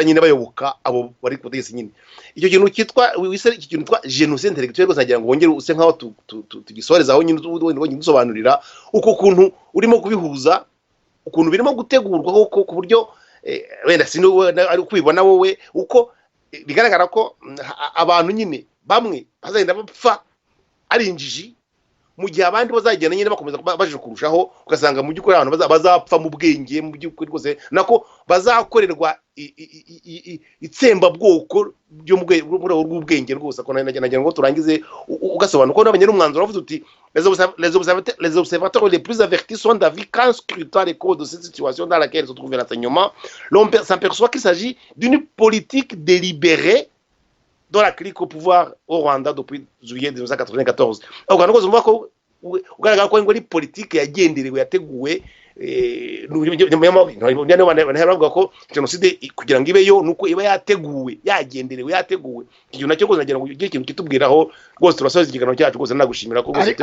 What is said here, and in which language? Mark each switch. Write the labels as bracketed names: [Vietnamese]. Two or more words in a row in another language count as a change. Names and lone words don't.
[Kinyarwanda] nyine bayoboka abo bari kutegetse nyine icyo kintu kitwa iki kintu twa [French] genocide intellectuel [Kinyarwanda] rwose nagira ngo wongere use nkaho tugisoreza aho nyine dusobanurira uko kuntu urimo kubihuza ukuntu birimo gutegurwa ku buryo wenda ari kwibona wowe uko bigaragara ko abantu nyine bamwe bazagenda bapfa ari injiji mu gihe abandi bazagenda nyine bakomeza baje kurushaho ugasanga mu by'ukuri abantu bazapfa mu bwenge mu by'ukuri rwose nako bazakorerwa itsemba bwoko byo mu rw'ubwenge rwose ko nagira ngo turangize ugasobanura ko n'abanye n'umwanzuro bavuze uti [French] les observateurs les plus avertis sont d'avis qu'en scrutant les causes de cette situation dans laquelle se trouve l'enseignement l'on s'aperçoit qu'il s'agit d'une politique délibérée dont la clique au pouvoir au Rwanda depuis juillet 1994 alors quand on voit [Kinyarwanda] ko ugaragara ko ngo ari politique yagenderewe yateguwe bavuga ko genocide kugira ngo ibeyo nuko iba yateguwe yagenderewe igihe nacyo rwose nagira ngo ugire ikintu kitubwiraho rwose turasoza ikiganiro cyacu rwose nagushimira ko rwose